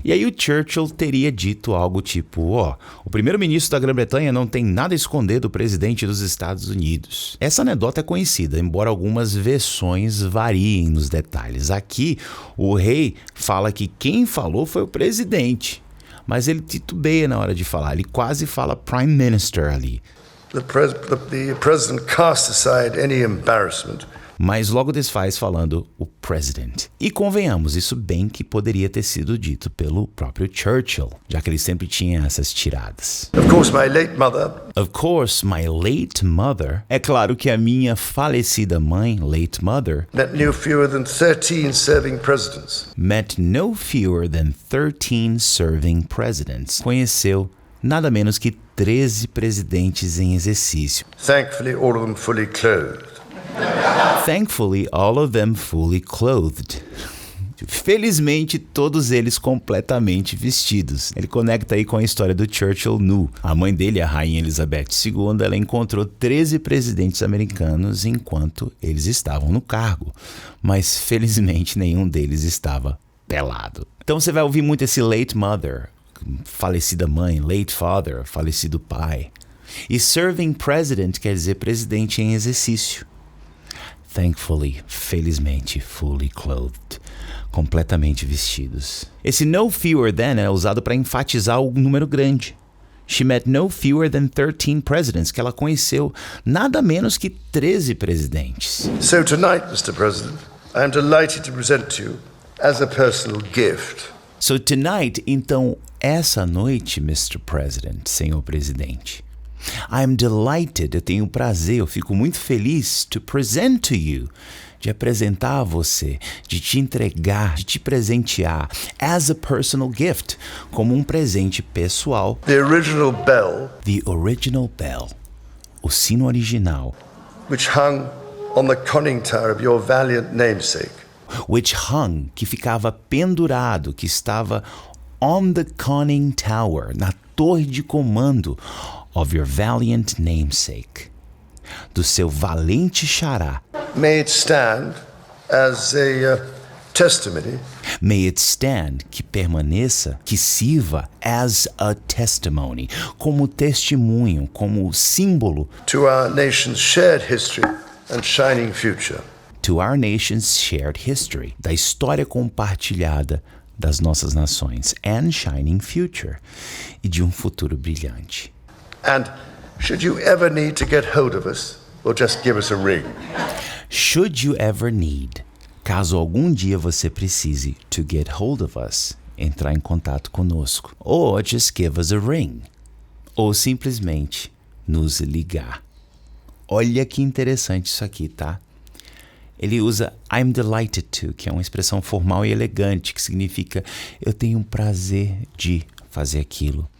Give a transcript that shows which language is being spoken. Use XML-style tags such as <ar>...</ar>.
<pt>E aí o Churchill teria dito algo tipo, o primeiro-ministro da Grã-Bretanha não tem nada a esconder do presidente dos Estados Unidos. Essa anedota é conhecida, embora algumas versões variem nos detalhes. Aqui, o rei fala que quem falou foi o presidente, mas ele titubeia na hora de falar, ele quase fala Prime Minister ali.</pt> <en>The President cast aside any embarrassment.</en> <pt>Mas logo desfaz falando o President. E convenhamos, isso bem que poderia ter sido dito pelo próprio Churchill, já que ele sempre tinha essas tiradas.</pt> <en>Of course, my late mother. Of course, my late mother.</en> <pt>É claro que a minha falecida mãe,</pt> <en>late mother, Met no fewer than 13 serving presidents. met no fewer than 13 serving presidents.</en> <pt>Conheceu nada menos que 13 presidentes em exercício.</pt> <en>Thankfully, all of them fully clothed. Thankfully, all of them fully clothed.</en> <pt>Felizmente, todos eles completamente vestidos. Ele conecta aí com a história do Churchill nu. A mãe dele, a Rainha Elizabeth II, ela encontrou 13 presidentes americanos enquanto eles estavam no cargo. Mas, felizmente, nenhum deles estava pelado. Então você vai ouvir muito esse</pt> <en>late mother,</en> <pt>falecida mãe,</pt> <en>late father,</en> <pt>falecido pai. E</pt> <en>serving president</en> <pt>quer dizer presidente em exercício.</pt> <en>Thankfully,</en> <pt>felizmente,</pt> <en>fully clothed,</en> <pt>completamente vestidos. Esse</pt> <en>no fewer than</en> <pt>é usado para enfatizar o número grande.</pt> <en>She met no fewer than 13 presidents,</en> <pt>que ela conheceu nada menos que 13 presidentes.</pt> <en>So tonight, Mr. President, I am delighted to present to you, as a personal gift, So tonight,</en> <pt>então, essa noite,</pt> <en>Mr. President,</en> <pt>senhor presidente,</pt> <en>I'm delighted,</en> <pt>eu tenho prazer, eu fico muito feliz</pt> <en>to present to you,</en> <pt>de apresentar a você, de te entregar, de te presentear,</pt> <en>as a personal gift,</en> <pt>como um presente pessoal,</pt> <en>the original bell the original bell,</en> <pt>o sino original,</pt> <en>which hung on the conning tower of your valiant namesake. which hung,</en> <pt>que ficava pendurado, que estava</pt> <en>on the conning tower,</en> <pt>na torre de comando</pt> <en>of your valiant namesake,</en> <pt>do seu valente xará.</pt> <en>May it stand as a testimony May it stand,</en> <pt>que permaneça, que sirva</pt> <en>as a testimony,</en> <pt>como testemunho, como símbolo</pt> <en>to our nation's shared history and shining future. to our nation's shared history,</en> <pt>da história compartilhada das nossas nações,</pt> <en>and shining future,</en> <pt>e de um futuro brilhante.</pt> <en>And should you ever need to get hold of us, or just give us a ring. Should you ever need,</en> <pt>caso algum dia você precise,</pt> <en>to get hold of us,</en> <pt>entrar em contato conosco,</pt> <en>or just give us a ring,</en> <pt>ou simplesmente nos ligar. Olha que interessante isso aqui, tá? Ele usa</pt> <en>I'm delighted to,</en> <pt>que é uma expressão formal e elegante, que significa eu tenho um prazer de fazer aquilo.</pt>